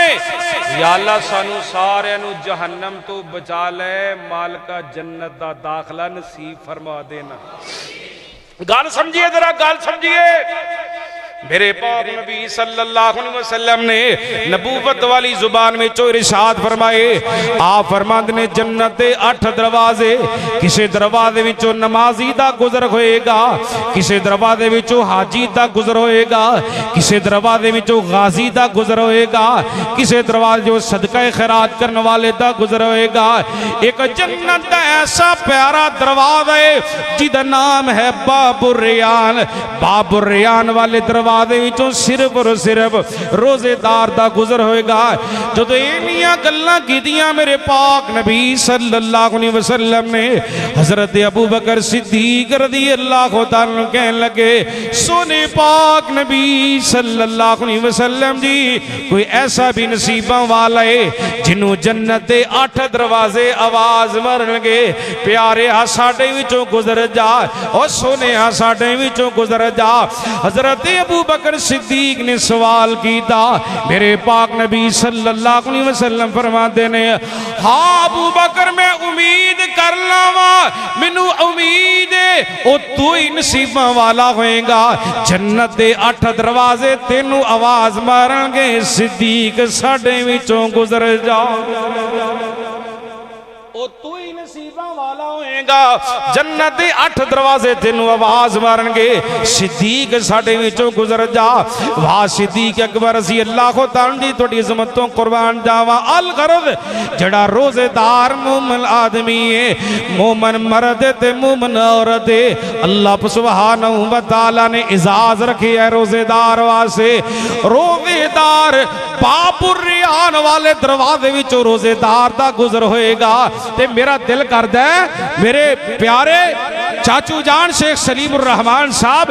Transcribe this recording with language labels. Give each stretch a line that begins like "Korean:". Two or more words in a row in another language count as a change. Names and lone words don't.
Punjabi: یا اللہ سانوں سارے نوں جہنم توں بچا لے مالکا جنت دا داخلہ نصیب فرما دینا. گل سمجھیے ذرا گل سمجھیے۔ میرے پاک نبی
Arabic: صلى الله عليه وسلم
Punjabi: نے نبوت والی زبان میں چوں ارشاد فرمائے آپ فرماندے نے جنت دے 8 دروازے کسی دروازے وچوں نمازی دا گزر ہوئے گا کسی دروازے وچوں حاجی دا گزر ہوئے گا کسی دروازے وچوں غازی دا گزر ہوئے گا کسی دروازے جو صدقہ خیرات کرن والے دا گزر ہوئے گا. اک جنت دا ایسا پیارا دروازہ ہے جیدا ناں ہے باب الریان. باب الریان والے دروازے صرف تے صرف روزے دار دا گزر ہوئے گا. جو انیاں گلاں کیتیاں میرے پاک نبی
Arabic: صلى الله عليه وسلم
Punjabi: نے حضرت ابو بکر صدیق
Arabic: رضي الله تعالى
Punjabi: کہن لگے سوہنے پاک نبی
Arabic: صلى الله عليه وسلم
Punjabi: جی کوئی ایسا بھی نصیباں والا ہے جنہوں جنت دے 8 دروازے آواز مارن گے پیارے آ ساڈے وچوں گزر جا اور سوہنے آ ساڈے وچوں گزر جا. حضرت ابو بکر صدیق نے سوال کیا میرے پاک نبی
Arabic: صلى الله عليه وسلم
Punjabi: فرماندے نے ہاں ابو بکر میں امید کر لاواں مینوں امید ہے او توں ہی نصیباں والا ہوئے گا جنت دے 8 دروازے تینوں آواز مارن گے صدیق ساڈے وچوں گزر جا او توں ہی نصیباں والا ہوئے گا جنت دے 8 دروازے تینوں آواز مارن گے صدیق ساڈے وچوں گزر جا. واہ صدیق اکبر
Arabic: رضي الله تعالى
Punjabi: دی تیری عزت توں قربان جاواں. الغرض جیہڑا روزے دار مومن آدمی ہے مومن مرد تے مومن عورت ہے
Arabic: الله سبحانه وتعالى
Punjabi: نے اعزاز رکھی ہے روزے دار واسطے. روزے دار باب الریان والے دروازے وچوں روزے دار دا گزر ہوئے گا تے میرا دل کردا ہے میرے پیارے چاچو جان شیخ سلیم الرحمان صاحب